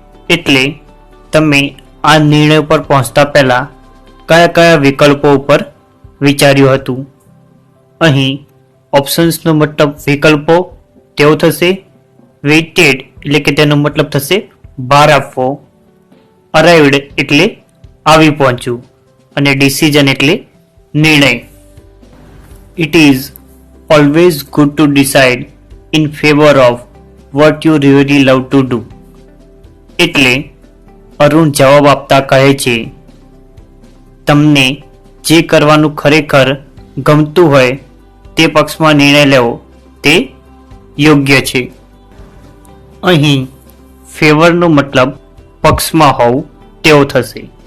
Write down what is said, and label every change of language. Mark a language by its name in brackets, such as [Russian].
[Gujarati] એટલે તમે આ નિર્ણય પર પહોંચતા પહેલા કયા કયા વિકલ્પો ઉપર વિચાર્યું હતું? અહીં ઓપ્શન્સનો મતલબ વિકલ્પો તેઓ થશે. વેઇટેડ એટલે કે તેનો મતલબ થશે ભાર આપવો. અરાઇવડ એટલે આવી પહોંચવું, અને ડિસિઝન એટલે નિર્ણય. [English] It is always good to decide in favor of what you really love to do. [Gujarati] એટલે અરુણ જવાબ આપતા કહે છે, તમને જે કરવાનું ખરેખર ગમતું હોય તે પક્ષમાં નિર્ણય લેવો તે યોગ્ય છે. અહીં ફેવરનો મતલબ પક્ષમાં હોવું તેવો થશે.